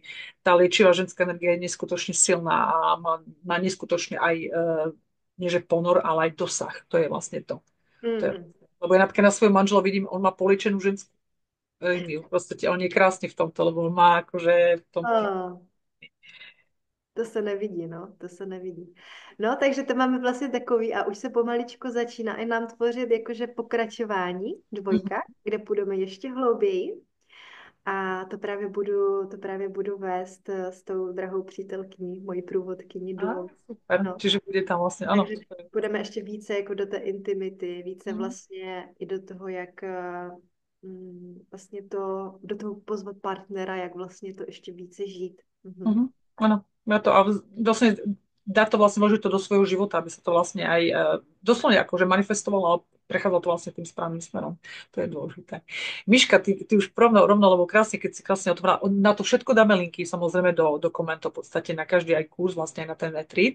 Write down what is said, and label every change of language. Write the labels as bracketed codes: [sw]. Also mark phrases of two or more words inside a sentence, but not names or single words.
[sk] Tá liečivá ženská energia je neskutočne silná a má neskutočne aj, nie že ponor, ale aj dosah. To je vlastne to. To je, Mhm. lebo ja napríklad na svojom manžela vidím, on má poliečenú ženskú líniu. Proste on je krásny v tomto, lebo on má akože v tomto. Oh. [cs] To se nevidí, no, to se nevidí. No, takže to máme vlastně takový a už se pomaličko začíná i nám tvořit jakože pokračování Mhm. dvojka, kde půjdeme ještě hlouběji a to právě budu vést s tou drahou přítelkyní, mojí průvodkyní Á, duou. super. No, [sk] Čiže bude tam vlastne, áno. [cs] takže půjdeme ještě více jako do té intimity, více Mhm. vlastně i do toho, jak vlastně do toho pozvat partnera, jak vlastně to ještě více žít. Mhm. Mhm. [sk] Áno, ja to, a vlastne dá to vlastne, vložiť to do svojho života, aby sa to vlastne aj doslovne akože manifestovalo a prechádzalo to vlastne tým správnym smerom. To je dôležité. Miška, ty už rovno, lebo krásne, keď si krásne otvorila, na to všetko dáme linky samozrejme do komentov, v podstate na každý aj kurz, vlastne aj na ten retreat.